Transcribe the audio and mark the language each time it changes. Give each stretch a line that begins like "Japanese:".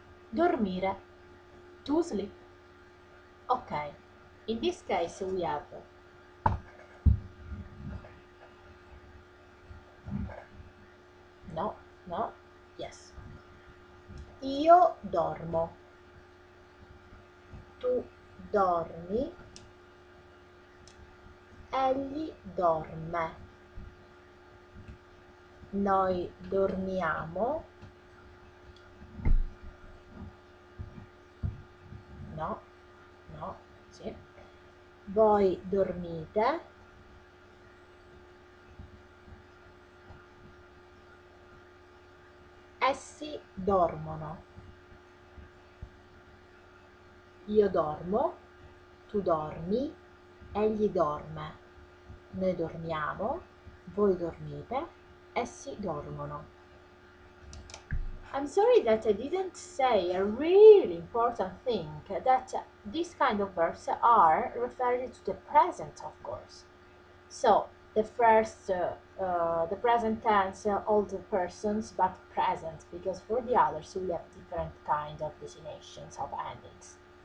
English: Dormire, to sleep. Okay, in this case we have no, no, yes.
Italian: Io dormo, tu dormi, egli dorme, noi dormiamo,
English: no, no,
Italian: sì, voi dormite, essi dormono, io dormo, tu dormi, egli dorme, noi dormiamo, voi dormite, essi dormono.
English: I'm sorry that I didn't say a really important thing, that these kind of verbs are referred to the present, of course. So the first, the present tense, all the persons, but present, because for the others we have different kind of designations of endings.